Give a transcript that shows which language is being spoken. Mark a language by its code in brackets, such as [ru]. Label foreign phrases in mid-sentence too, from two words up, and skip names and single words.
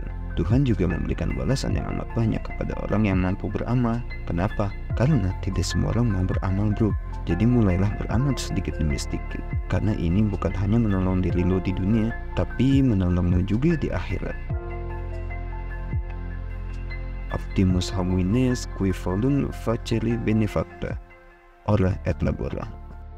[id] Tuhan juga memberikan balasan yang amat banyak kepada orang yang mampu beramal. Kenapa? Karena tidak semua orang mau beramal bro. Jadi mulailah beramal sedikit demi sedikit. Karena ini bukan hanya menolong diri lo di dunia, tapi menolong lo juga di akhirat. [la] Optimus homines qui volunt facere benefacta. Ora et labora.